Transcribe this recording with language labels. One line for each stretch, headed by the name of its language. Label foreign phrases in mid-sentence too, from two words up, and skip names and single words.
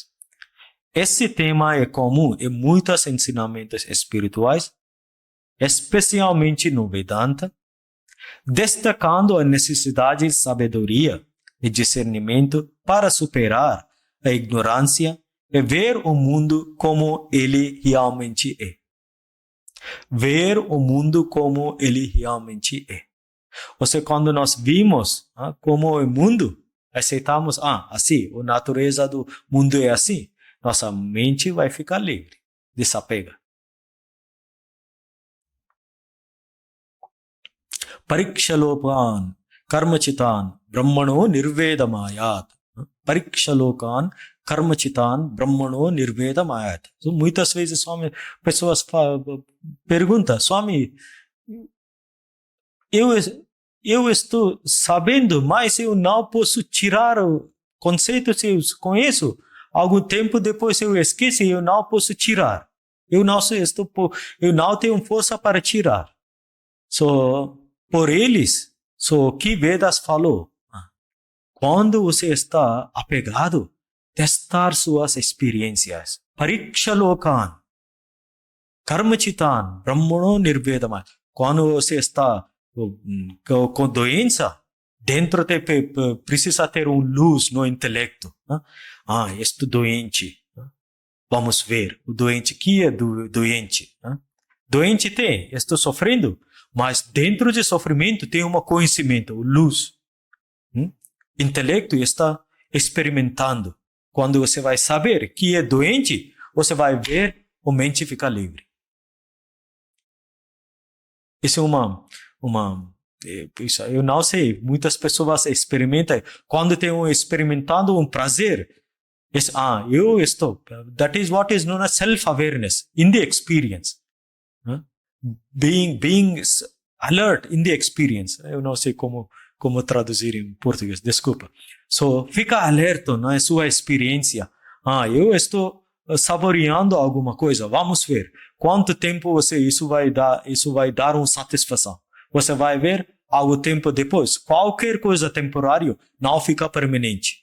Portuguese: Esse tema é comum em muitos ensinamentos espirituais, especialmente no Vedanta, destacando a necessidade de sabedoria e discernimento para superar a ignorância e ver o mundo como ele realmente é. Ver o mundo como ele realmente é. Ou seja, quando nós vimos como é o mundo, aceitamos, assim, a natureza do mundo é assim, nossa mente vai ficar livre, desapega.
Sanskrit: परिक्षलोकन् कर्मचितन् ब्रह्मणो निर्वेदमयत्. परिक्षलोकन् कर्मचितन् ब्रह्मणो निर्वेदमयत्.
Portuguese: Muitas vezes pessoas perguntam, Swami, eu estou sabendo, mas eu não posso tirar o conceito se eu conheço. Algum tempo depois eu esqueci, eu não posso tirar. Eu não tenho força para tirar. Por eles, que Vedas falou, quando você está apegado, testar suas experiências.
Sanskrit: परिक्ष लोकन्, कर्मचितन्, ब्रह्मणो निर्वेदमै.
Portuguese: Quando você está com doença, dentro precisa ter luz no intelecto. Estou doente. Vamos ver, o doente que é doente. Doente tem, estou sofrendo, mas dentro de sofrimento tem conhecimento, luz. Intelecto está experimentando. Quando você vai saber que é doente, você vai ver a mente ficar livre. Isso é eu não sei, muitas pessoas experimentam, quando experimentando prazer, eu estou,
English: that is what is known as self-awareness in the experience. Being alert in the experience.
Portuguese: Eu não sei como traduzir em português, desculpa. Fica alerta na sua experiência. Eu estou saboreando alguma coisa, vamos ver. Quanto tempo isso vai dar uma satisfação. Você vai ver algo tempo depois. Qualquer coisa temporária não fica permanente.